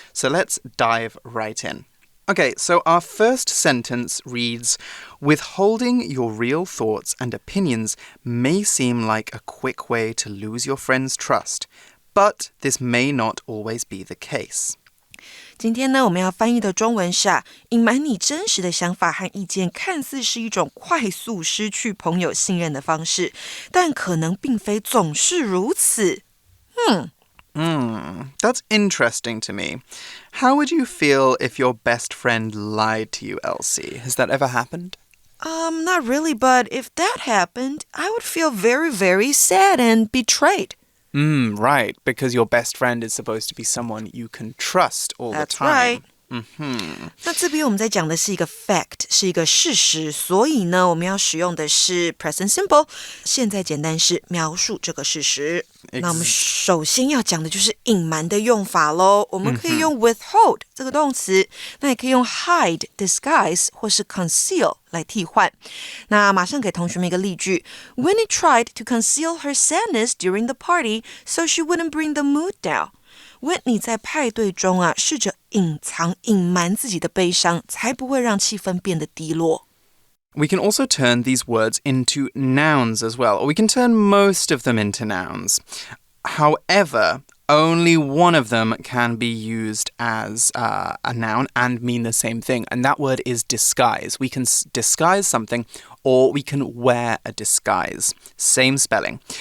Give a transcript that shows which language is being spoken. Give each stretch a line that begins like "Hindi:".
English: So let's dive right in. Okay, so our first sentence reads, withholding your real thoughts and opinions may seem like a quick way to lose your friend's trust, but this may not always be the case.
Chinese: 今天呢，我们要翻译的中文是隐瞒你真实的想法和意见，看似是一种快速失去朋友信任的方式，但可能并非总是如此。
English: That's interesting to me. How would you feel if your best friend lied to you, Elsie? Has that ever happened? Not really, but if that happened, I would feel very, very sad and betrayed. Right, because your best friend is supposed to be someone you can trust all the time. That's right.
Chinese: 那这边我们在讲的是一个 fact， 是一个事实，所以呢，我们要使用的是 present simple， 现在简单式描述这个事实。那我们首先要讲的就是隐瞒的用法咯。我们可以用 withhold 这个动词，那也可以用 hide, disguise 或是 conceal 来替换。那马上给同学们一个例句
English: Winnie tried to conceal her sadness during the party so she wouldn't bring the mood down.
Chinese: Whitney 在派对中试着隐瞒自己的悲伤，才不会让气氛变得低落。
English: We can also turn these words into nouns as well, or we can turn most of them into nouns. However, only one of them can be used as a noun and mean the same thing, and that word is disguise. We can disguise something, or we can wear a disguise. Same spelling.